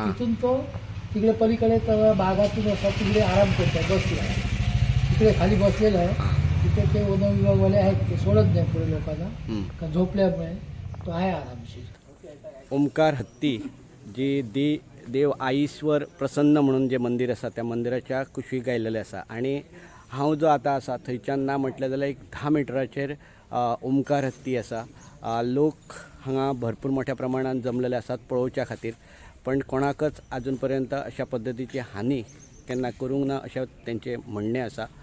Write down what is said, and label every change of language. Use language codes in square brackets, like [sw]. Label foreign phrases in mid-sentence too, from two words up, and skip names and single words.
[mr] तिथून तो तिकडे पलीकडे तर बागातून असा तिकडे आराम करतोय, बसला आहे तिकडे खाली बसलेला आहे. हा. तिथे ते वन विभागवाले आहेत, ते सोडत नाही पुढे लोकांना, हम्म. का झोपल्यामुळे तो आहे आरामशीर. [kok] ओमकार हत्ती जी देव आईश्वर प्रसन्न म्हणून जे मंदिर आसा त्या मंदिराच्या कुशीक गायलेलें आसा. आणि हांव जो आतां आसा थंयच्यान ना म्हटलें जाल्यार एक 10 मिटराचेर ओमकार हत्ती आसा. लोक हांगा भरपूर मोठ्या प्रमाणात जमलेले आसात पळोवच्या खातीर. पण कोणाकच आजून पर्यंत अशा पद्दतीची हानी केन्ना करूंक ना अशें तेंचें म्हणणें आसा.